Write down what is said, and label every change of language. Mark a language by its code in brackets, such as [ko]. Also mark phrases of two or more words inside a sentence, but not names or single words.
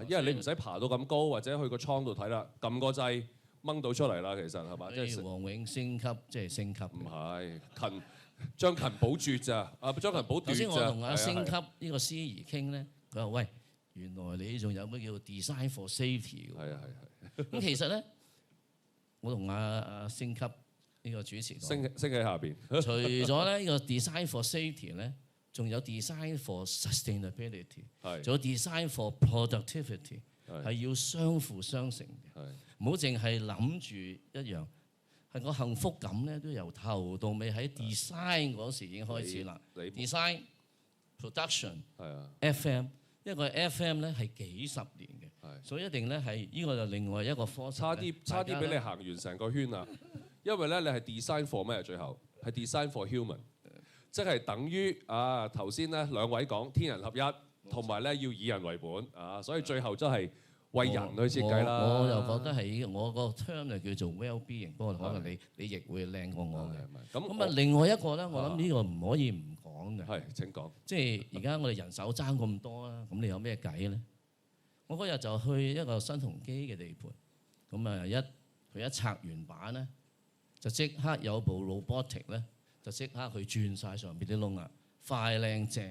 [yue] 因為你唔使爬到咁高，或者去個倉度睇啦，撳個掣掹到出嚟啦，其實係嘛？即係黃永升級，即係升級。唔係將勤補拙咋？將勤補短咋？頭先我同阿升級呢個司儀傾咧，佢話：喂，原來你仲有咩叫 [en] design for safety [yue] 㗎？係。咁其實咧，我同阿升級。呢個主持升喺下邊。除咗咧呢個 [en] design for safety [yue] 咧，仲有 [en] design for sustainability， [yue] 仲有 [en] design for productivity， [yue] 係要相輔相成嘅。唔好淨係諗住一樣，係個幸福感咧都由頭到尾喺 design 嗰時已經開始啦。 [en] design production， [yue] FM，因為個 FM 咧係幾十年嘅，所以一定咧係呢個就另外一個科。差啲俾你行完成個圈啦。因為咧，你係 [en] design for [yue] 咩？最後係 [en] design for human， [yue] 即係等於頭先咧兩位講天人合一，同埋咧要以人為本啊，所以最後真係為人去設計啦。我又覺得係我個 term 就叫做 well-being，不過可能你亦會靚過我嘅。咁啊，另外一個咧，我諗呢個唔可以唔講嘅。係請講。即係而家我哋人手爭咁多啦，咁你有咩計咧？我嗰日就去一個新鴻基嘅地盤，咁啊佢一拆完板咧，就即刻有部 robotic 咧，就即刻去轉晒上邊啲窿啦，快靚正。